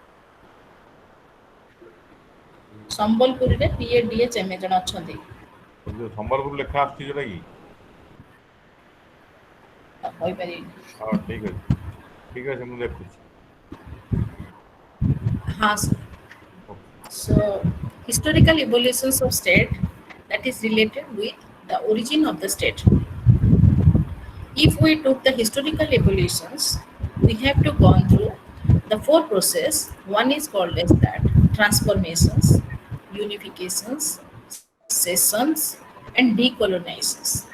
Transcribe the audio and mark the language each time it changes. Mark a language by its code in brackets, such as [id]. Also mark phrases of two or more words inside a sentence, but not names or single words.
[or] ସମ୍ବଲପୁରୀରେ PADHMA ଜଣେ ଅଛନ୍ତି। ସମ୍ବଲପୁର ଲେଖା ଆସୁଛି ଯୋଉଟା କି? କହିପାରିବିନି। ହଁ ଠିକ ଅଛି ମୁଁ ଦେଖୁଛି। [en] ହଁ so historical evolutions of state that is related with the origin of the state. If we took the historical evolutions, we have to gone through the four process. One is called as that transformations, unifications, secessions, and decolonizations.